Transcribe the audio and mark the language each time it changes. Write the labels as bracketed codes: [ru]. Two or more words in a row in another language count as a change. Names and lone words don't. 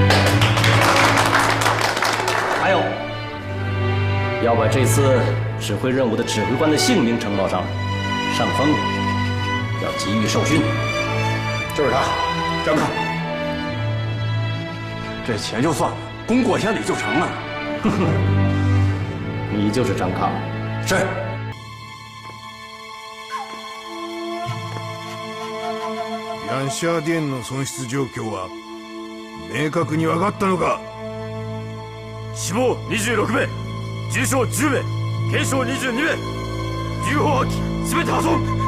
[zh] 还有，要把这次指挥任务的指挥官的姓名呈报上来，上峰要给予授勋。就是他，张抗。这钱就算了，功过千里就成了。你就是张抗。是。 [ja] ヤンシャー店の損失状況は明確に分かったのか？死亡26名、重傷10名、軽傷22名、銃砲破棄全て破損。